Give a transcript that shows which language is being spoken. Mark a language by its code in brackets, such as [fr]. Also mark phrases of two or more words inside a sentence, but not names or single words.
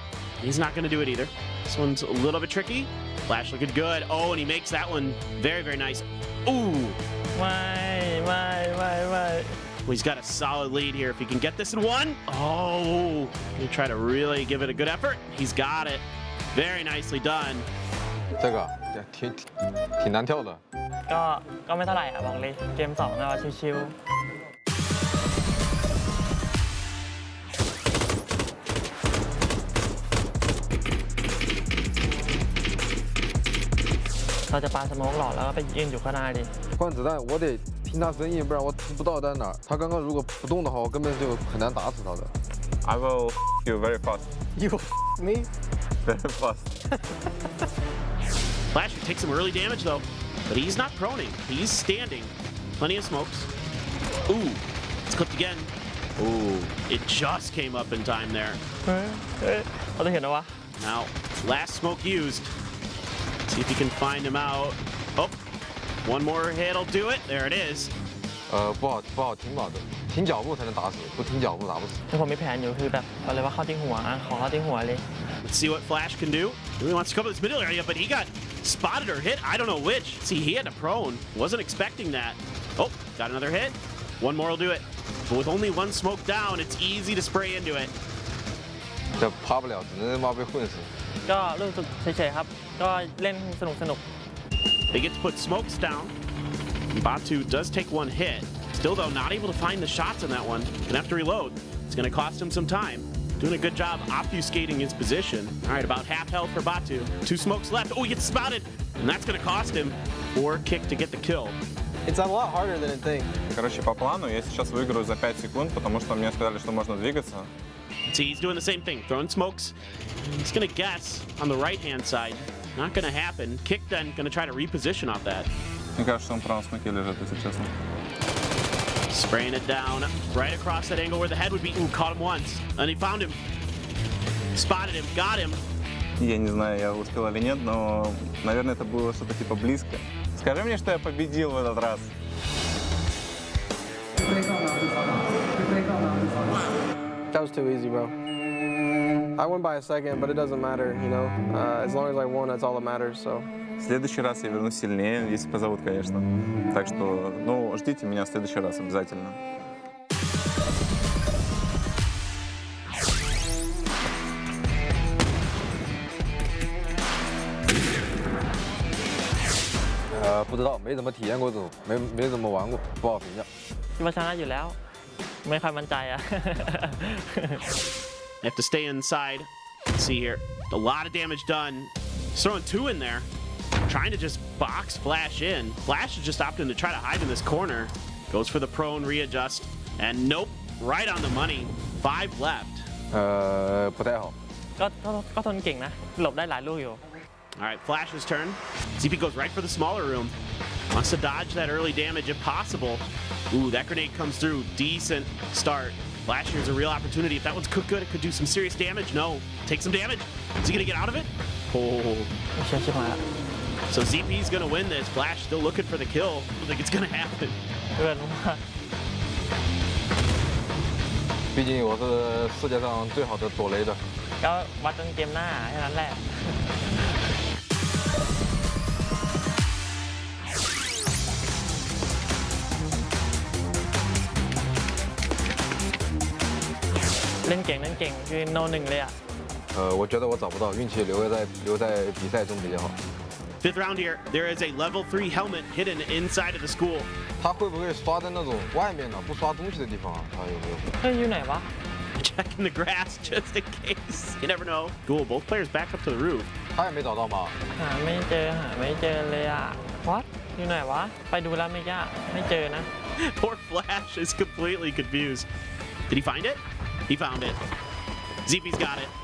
[en] He's not gonna do it either. This one's a little bit tricky. Flash looking good. Oh, and he makes that one very, very nice. Ooh. Why? Well, he's got a solid lead here. If he can get this in one. Oh. Gonna try to really give it a good effort. He's got it. Very nicely done. [zh] 这个挺难跳的。 [th] ก็ไม่เท่าไหร่อ่ะบอกเลยเกม2เราชิวๆเราจะปาสโมกหลอดแล้วก็ไปยืนอยู่ข้างหน้าดิ [zh] 换子弹我得听他声音，不然我听不到在哪儿。他刚刚如果不动的话，我根本就很难打死他的。 [en] I will you very fast. You me? Very fast. Flash takes some early damage though, but he's not proning. He's standing. Plenty of smokes. Ooh, it's clipped again. Ooh, it just came up in time there. [th] เขาจะเห็นนะวะ [en] Now, last smoke used. See if he can find him out. Oh, one more hit'll do it. There it is. [zh] 不好停保的，停脚步才能打死，不停脚步打不死。 [th] ผมมีแผนอยู่คือแบบเอาเลยว่าเข้าที่หัวขอเข้าที่หัวเลย [en] Let's see what Flash can do. He really wants to cover this middle area, but he got spotted or hit. I don't know which. See, he had a prone. Wasn't expecting that. Oh, got another hit. One more will do it. But with only one smoke down, it's easy to spray into it. [zh] 这趴不了，只能他妈被混死。 [th] ก็รู้สึกเฉยๆครับก็เล่นสนุก [en] They get to put smokes down. Batu does take one hit. Still, though, not able to find the shots on that one. Gonna have to reload. It's gonna cost him some time. Doing a good job obfuscating his position. All right, about half health for Batu. 2 smokes left. Oh, he gets spotted. And that's gonna cost him 4 kick to get the kill. It's a lot harder than I think. [ru] Короче, по плану я сейчас выиграю за 5 секунд, потому что мне сказали, что можно двигаться. [en] See, he's doing the same thing, throwing smokes. He's gonna guess on the right-hand side. Not gonna happen. Kick then gonna try to reposition off that. [ru] Мне кажется, он в правом смоке лежит, если честно. [en] Spraying it down right across that angle where the head would be. Ooh, caught him once. And he found him. Spotted him, got him. [ru] Я не знаю, я успел или нет, но, наверное, это было что-то типа близко. Скажи мне, что я победил в этот раз. [en] That was too easy, bro. I won by a second, but it doesn't matter, you know. As long as I won, that's all that matters, so. [ru] В следующий раз я вернусь сильнее, если позовут, конечно. Так что, ну, ждите меня в следующий раз обязательно. Э, [zh] 不知道，没怎么体验过这种，没怎么玩过，不好评价。 [th] คิดว่าชนะอยู่แล้วไม่ค่อยมั่นใจอ่ะ [en] Have to stay inside. Let's see here. A lot of damage done. He's throwing 2 in there. Trying to just box Flash in. Flash is just opting to try to hide in this corner. Goes for the prone readjust. And nope, right on the money. 5 left. [zh] 不太好。 [th] ก็ทนเก่งนะหลบได้หลายลูกอยู่ [en] All right, Flash's turn. ZP goes right for the smaller room. Wants to dodge that early damage if possible. Ooh, that grenade comes through. Decent start. Flash here's a real opportunity. If that one's cooked good, it could do some serious damage. No, take some damage. Is he gonna get out of it? Oh. So ZP's gonna win this. Flash still looking for the kill. I don't think it's gonna happen. [th] เกินมาก [zh] 毕竟我是世界上最好的躲雷的。 [th] ก็วัดกันเกมหน้าแค่นั้นแหละ เล่นเก่งคือโนหนึ่งเลยอ่ะ [zh] 我觉得我找不到，运气留在比赛中比较好。 [en] Fifth round here. There is a level 3 helmet hidden inside of the school. [zh] 他会不会刷在那种外面的不刷东西的地方啊？他有没有？ [th] เฮ้ยอยู่ไหนวะ [en] Checking the grass just in case. You never know. Cool. Both players back up to the roof. [zh] 他也没找到吗？ [th] หาไม่เจอเลยอ่ะ what อยู่ไหนวะไปดูแล้วไม่เจอนะ [en] Poor Flash is completely confused. Did he find it? He found it. ZP's got it.